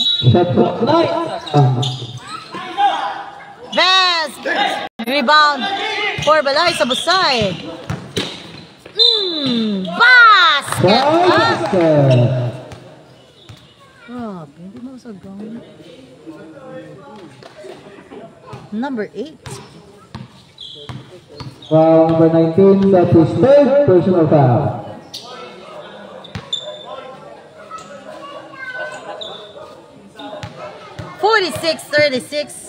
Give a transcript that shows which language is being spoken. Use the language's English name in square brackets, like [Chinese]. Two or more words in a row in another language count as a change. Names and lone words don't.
[English] Shot clock 9. Best! Rebound for Balay sa Busay. Basket! Basket. [Hiligaynon] Grabe, hindi mo sagang. [English] Number 8. Foul number 19, that is third personal foul. (46-36).